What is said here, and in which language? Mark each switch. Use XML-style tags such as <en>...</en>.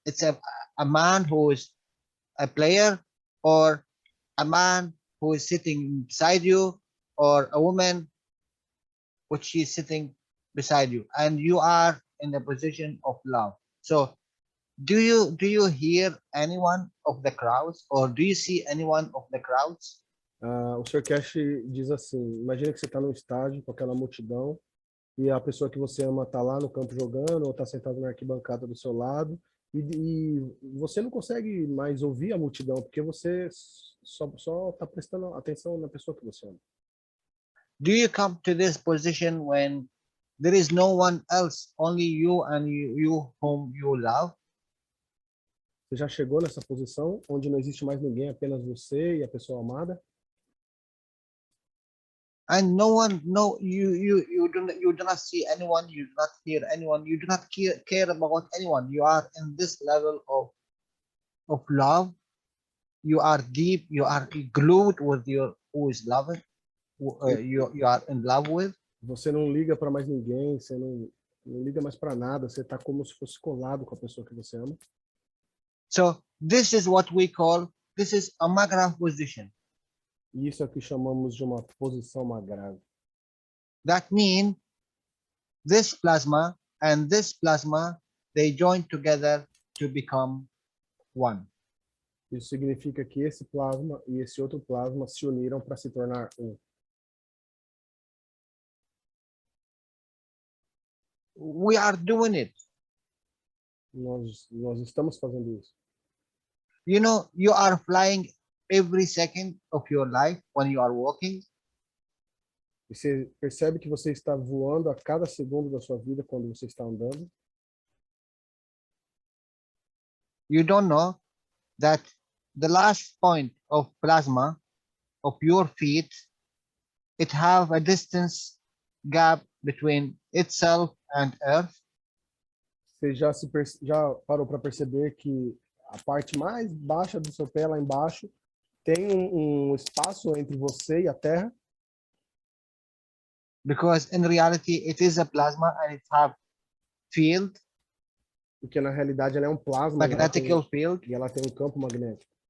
<en>It's a man who is a player, or a man who is sitting beside you, or a woman which she's sitting beside you, and you are in the position of love. So do you hear anyone of the crowds, or do you see anyone of the crowds?</en> <pt>O Sr. Cash diz assim, imagina que você está num estádio com aquela multidão e a pessoa que você ama está lá no campo jogando ou está sentado na arquibancada do seu lado e você não consegue mais ouvir a multidão porque você só está prestando atenção na pessoa que você ama.</pt> <en>Do you come to this position when there is no one else, only you and you whom you love?</en> <pt>Você já chegou nessa posição onde não existe mais ninguém, apenas você e a pessoa amada?</pt> <en>And no one, no, you do not see anyone, you do not hear anyone, you do not care about anyone. You are in this level of love. You are deep, you are glued with your who is loving, you are in love with.</en> <pt>Você não liga para mais ninguém, você não liga mais para nada, você está como se fosse colado com a pessoa que você ama.</pt> <en>So this is what we call, this is a magraph position.</en> <pt>E isso é o que chamamos de uma posição magrave.</pt> <en>That means this plasma and this plasma, they join together to become one.</en> <pt>Isso significa que esse plasma e esse outro plasma se uniram para se tornar um.</pt> <en>We are doing it.</en> <pt>Nós estamos fazendo isso.</pt> <en>You know, you are flying every second of your life when you are walking.</en> <pt>E você percebe que você está voando a cada segundo da sua vida quando você está andando.</pt> <en>You don't know that the last point of plasma of your feet, it have a distance gap between itself and Earth.</en> <pt>Você já parou para perceber que a parte mais baixa do seu pé lá embaixo tem um espaço entre você e a Terra?</pt> <en>Because in reality, it is a plasma and it have field,</en> <pt>Porque na realidade ela é um plasma</pt> <en>magnetical field.</en> <pt>e ela tem um campo magnético.</pt>